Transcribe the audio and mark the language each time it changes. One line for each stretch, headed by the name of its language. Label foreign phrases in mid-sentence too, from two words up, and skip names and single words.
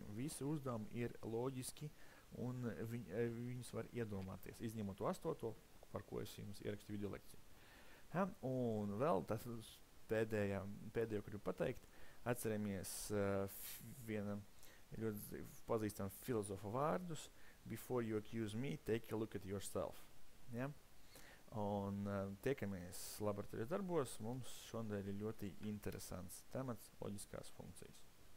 Latvian: Visi uzdevumi ir loģiski un viņus var iedomāties, izņemot to 8, par ko es jums ierakstīju video lekciju. Ja? Un vēl tas pēdējo, gribu pateikt, atceramies viena ļoti pazīstama filozofa vārdus:
English: before you accuse me, take a look at yourself.
Latvian: Ja? Un tiekamies laboratorijas darbos, mums šodien ir ļoti interesants temats loģiskās funkcijas.